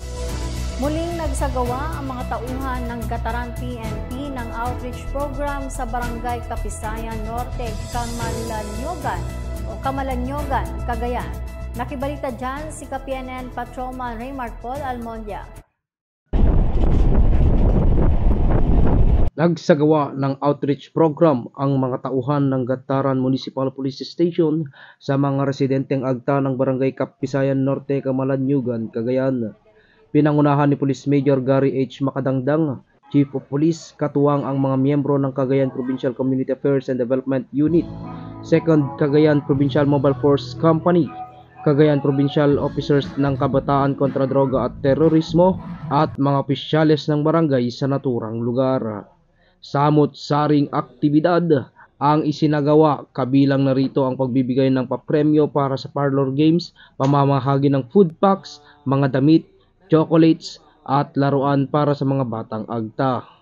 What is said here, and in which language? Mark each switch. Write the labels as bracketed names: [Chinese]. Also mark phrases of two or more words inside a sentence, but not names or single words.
[Filipino] Muling nagsagawa ang mga tauhan ng Gataran PNP ng [English] outreach program [Filipino] sa Barangay Kapisayan Norte, Camalanyugan, Cagayan. Nakibalita dyan si ka-PNN Patrolman Raymart Paul Almondia. Nagsagawa ng [English] outreach program [Filipino] ang mga tauhan ng Gataran Municipal Police Station sa mga residenteng agta ng Barangay Kapisayan Norte, Camalanyugan, Cagayan. Pinangunahan ni Police Major Gary H. Makadangdang, [English] Chief of Police, [Filipino] katuwang ang mga miyembro ng Cagayan Provincial Community Affairs and Development Unit, 2nd Cagayan Provincial Mobile Force Company, Cagayan Provincial Officers ng Kabataan kontra Droga at Terorismo, at mga opisyales ng barangay sa naturang lugar. Samot-saring aktibidad ang isinagawa, kabilang narito ang pagbibigay ng papremyo para sa [English] parlor games, [Filipino] pamamahagi ng [English] food packs, [Filipino] mga damit, chocolates at laruan para sa mga batang agta.